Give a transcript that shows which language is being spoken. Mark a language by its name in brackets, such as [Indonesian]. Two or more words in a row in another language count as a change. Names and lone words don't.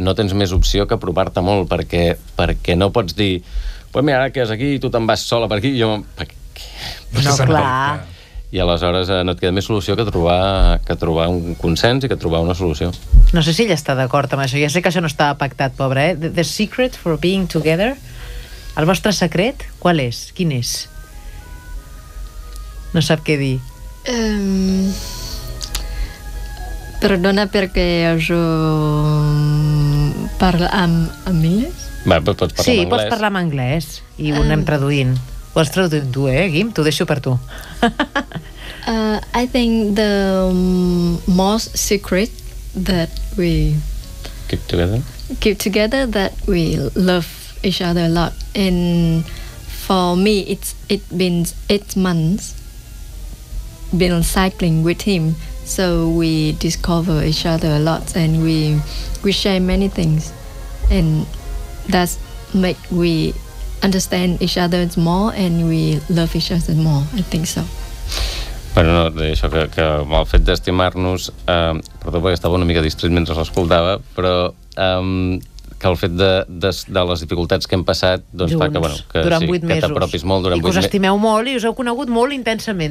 [Catalan] no tens més opció que apropar-te molt, perquè no pots dir mira, ara que és aquí, tu te'n vas sola per aquí, i jo... No, clar. I aleshores no et queda més solució que trobar un consens i que trobar una solució. No sé si ella està d'acord amb això. Ja sé que això no estava pactat, pobre, [English] The secret for being together. [Catalan] El vostre secret, qual és? Quin és? No sap què dir. Perdona perquè jo parlo amb anglès? Pots parlar en anglès. Pots parlar en anglès i ho anem traduint. Ho has traduït tu, Guim? T'ho deixo per tu. [English] I think the most secret that we keep together, that we love each other a lot. And for me, it's been 8 months been cycling with him. So we discover each other a lot, and we share many things. And that's make we understand each other more and we love each other more, I think so. [Catalan] No, això que amb el fet d'estimar-nos, perdó perquè estava una mica distret mentre l'escoltava, però que el fet de les dificultats que hem passat fa que t'apropis molt durant 8 mesos. I que us estimeu molt i us heu conegut molt intensament,